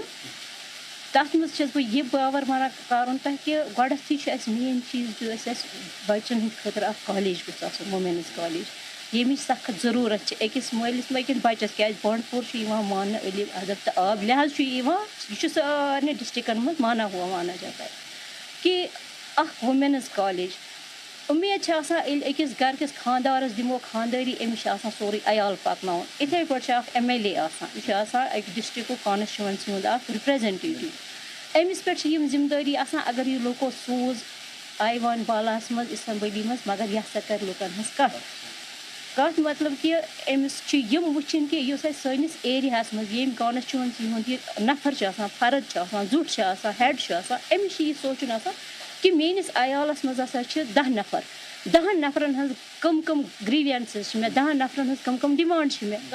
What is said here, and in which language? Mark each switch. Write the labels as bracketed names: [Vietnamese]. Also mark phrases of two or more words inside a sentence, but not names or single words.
[Kashmiri] تَتھ منٛز چھَس بہٕ یہِ باور وَنان کَرُن تۄہہِ کہِ گۄڈنٮ۪تھٕے چھُ اَسہِ مین چیٖز یُس اَسہِ بَچن ہٕنٛدِ خٲطرٕ اکھ کالیج گوٚژھ آسُن [English] women's college [Kashmiri] ییٚمِچ سخت ضروٗرت چھِ أکِس مٲلِس أکِس بَچس. کیٛازِ بانڈپور چھُ یِوان ماننہٕ علی ادب تہٕ آب لحاظ چھُ یِوان یہِ چھُ سارنٕے ڈِسٹرکن منٛز [Urdu] مانا ہوا مانا جاتا ہے [Kashmiri] کہِ اکھ [English] women's college. [Kashmiri] اُمید چھِ آسان ییٚلہِ أکِس گرٕکِس خانٛدارس دِمو خانٛدٲری أمِس چھِ آسان سورُے عیال پکناوُن. یِتھٕے پٲٹھۍ چھُ اکھ MLA آسان. یہِ چھُ آسان اَکہِ ڈِسٹرکُک کانسٹچُوَنسی ہُنٛد اکھ رِپرٛزنٹیٹِو. أمِس پٮ۪ٹھ چھِ یِم ذِمہٕ دٲری آسان. اگر یہِ لُکو سوٗز آیوان بالاہس منٛز اسمبلی منٛز مگر یہِ ہسا کرِ لُکن ہٕنٛز کتھ مطلب کہِ أمِس چھِ یِم وٕچھِنۍ کہِ یُس اَسہِ سٲنِس ایریاہس منٛز ییٚمہِ کانسٹچُوَنسی ہُنٛد یہِ نفر چھُ آسان فرد چھُ آسان زُٹھ چھُ آسان ہیڈ چھُ آسان أمِس چھُ یہِ سونٛچُن آسان کہِ میٲنِس عیالس منٛز ہسا چھِ 10 نفر 10 نفرن ہٕنٛز کٕم گریٖوینسز چھِ مےٚ 10 نفرن ہٕنٛز کٕم ڈِمانڈ چھِ مےٚ.